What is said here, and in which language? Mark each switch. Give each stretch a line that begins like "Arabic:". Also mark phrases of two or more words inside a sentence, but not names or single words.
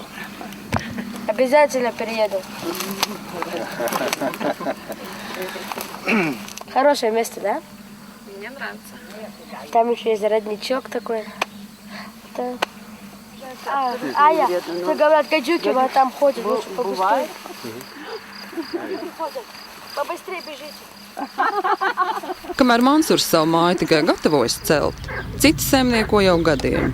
Russian: Обязательно перееду. Хорошее место, да? Мне нравится. Там еще есть родничок такой. Да. Что говорят, качуки, вот там ходят, лучше побыстрее. Побыстрее бежите.
Latvian: Kamēr Mansūrs savu māju tikai gatavojas celt, citi saimnieko jau gadiem.